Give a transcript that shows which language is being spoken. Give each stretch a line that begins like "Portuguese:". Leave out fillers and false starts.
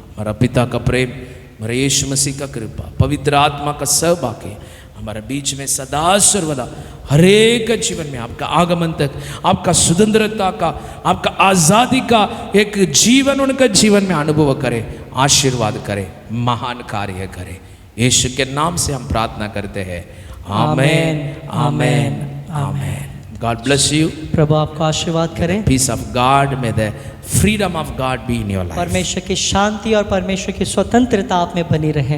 Hindi: हमारा पिता का प्रेम, हमारे यीशु मसीह का कृपा, पवित्र आत्मा का सहभागी हमारे बीच में सदा सर्वदा हरेक जीवन में आपका आगमन तक, आपका स्वतंत्रता का, आपका आज़ादी का एक जीवन उनका जीवन में अनुभव करे, आशीर्वाद करे, महान कार्य करे। यीशु के नाम से हम प्रार्थना करते हैं। आमेन, आमेन, आमेन।
English: God bless you.
Hindi: प्रभु आपको आशीर्वाद करें।
English: Peace of God, may the freedom of God be in your life.
Hindi: परमेश्वर की शांति और परमेश्वर की स्वतंत्रता आप में बनी रहे।